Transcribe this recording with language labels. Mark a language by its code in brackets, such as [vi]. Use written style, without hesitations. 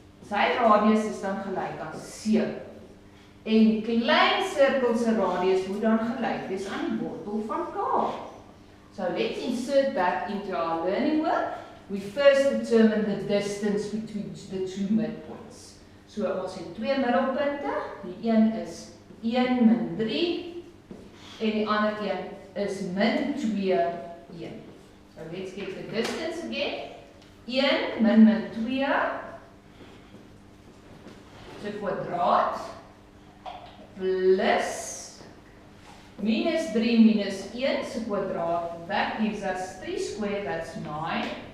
[af] Sy radius is dan gelyk aan 7. En die klein cirkel se radius moet dan gelyk wees aan die wortel van k. [en] So let's insert that into our learning work. We first determine the distance between the two midpoints. [af] So ons het twee middelpunte. Die een is 1 min 3 en die ander een is min 2 1. [en] So let's get the distance again. [af] 1 min 2 se kwadraat plus minus 3 minus 1 se kwadraat. [en] That gives us 3 squared, that's 9.